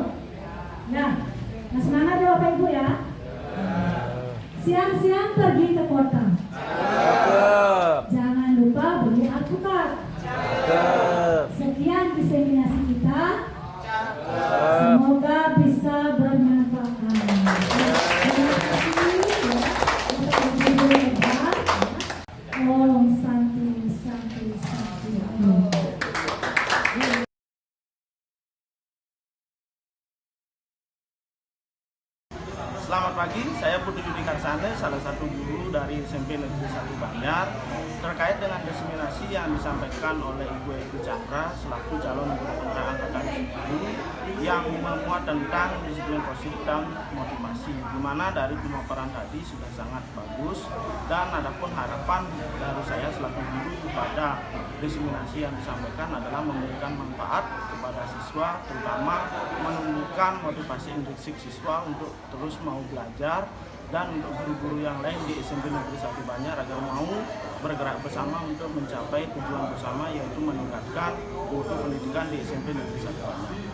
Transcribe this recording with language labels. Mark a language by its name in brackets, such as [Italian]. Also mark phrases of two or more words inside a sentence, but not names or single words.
[Indonesian] Ya, nah semangat ya Bapak Ibu ya. Siang-siang pergi ke kota. Jangan lupa beli alpukat. Sekian diseminasi kita. Semoga bisa bermanfaat. Terima kasih ya. [Sanskrit] Om Santi Santi Santi. [Indonesian] Selamat pagi, saya Putu Yudi Karsane, salah satu guru dari SMP Negeri 1 Banjar. Terkait dengan diseminasi yang disampaikan oleh Ibu Evi Chandra selaku calon guru penggerak angkatan 10 yang memuat tentang disiplin positif dan motivasi, di mana dari pemaparan tadi sudah sangat bagus, dan adapun harapan dari saya selaku guru kepada diseminasi yang disampaikan adalah memberikan manfaat kepada siswa, terutama menumbuhkan motivasi intrinsik siswa untuk terus mau belajar, dan untuk guru-guru yang lain di SMP Negeri 1 Banjar agar mau bergerak bersama untuk mencapai tujuan bersama, yaitu meningkatkan mutu pendidikan di SMP Negeri 1 Banjar.